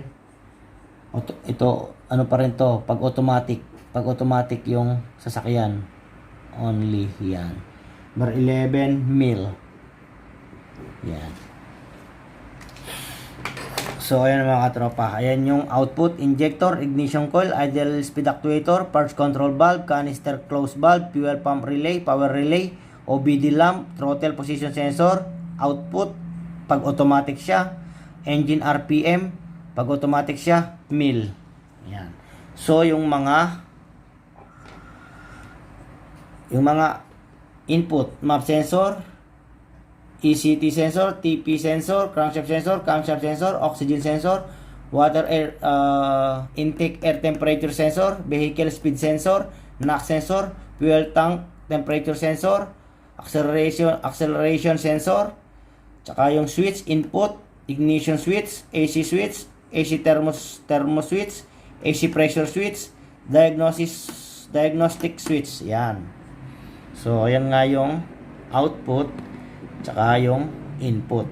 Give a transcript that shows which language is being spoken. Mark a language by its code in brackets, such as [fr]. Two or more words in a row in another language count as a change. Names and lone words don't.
[tl] Ito ano pa rin to, pag automatic yung sasakyan only. Yan. Number 11, mil. Yan. So ayan mga katropa, ayan yung [en] output, injector, ignition coil, idle speed actuator, purge control valve, canister close valve, fuel pump relay, power relay, OBD lamp, throttle position sensor, output [tl] pag automatic siya, [en] engine RPM [tl] pag automatic siya, [en] mil. Yan. [tl] So yung mga [en] input, map sensor, ECT sensor, TP sensor, crankshaft sensor, oxygen sensor, water air intake air temperature sensor, vehicle speed sensor, NOx sensor, fuel tank temperature sensor, acceleration sensor, [tl] tsaka yung [en] switch input, ignition switch, AC thermo switch, AC pressure switch, diagnostic switch. Yan. [tl] So ayan nga yung output tsaka yung input.